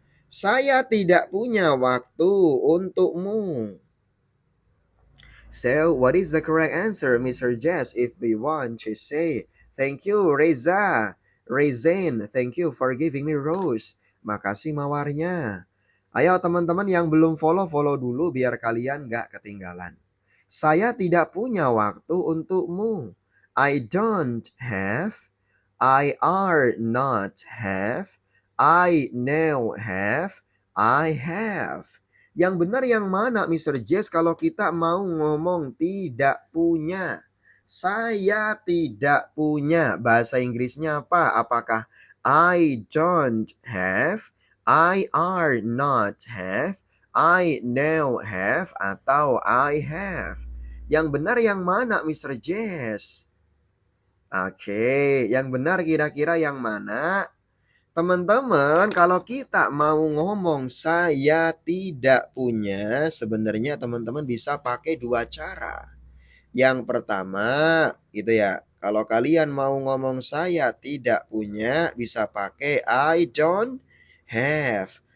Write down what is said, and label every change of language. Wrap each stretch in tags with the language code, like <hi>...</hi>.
<id>Saya tidak punya waktu untukmu.</id> <en>So, what is the correct answer, Mr. Jess, if we want to say, thank you, Reza. Rezain, thank you for giving me rose.</en> <id>Makasih mawarnya. Ayo teman-teman yang belum follow dulu biar kalian gak ketinggalan. Saya tidak punya waktu untukmu.</id> <en>I don't have. I are not have. I now have. I have.</en> <id>Yang benar yang mana, Mr. Jess, kalau kita mau ngomong tidak punya? Saya tidak punya. Bahasa Inggrisnya apa?</id> <en>Apakah I don't have, I are not have, I now have, atau I have?</en> <id>Yang benar yang mana, Mr. Jess? Oke, yang benar kira-kira yang mana? Teman-teman, kalau kita mau ngomong saya tidak punya, sebenarnya teman-teman bisa pakai dua cara. Yang pertama, gitu ya. Kalau kalian mau ngomong saya tidak punya, bisa pakai</id> <en>I don't have.</en>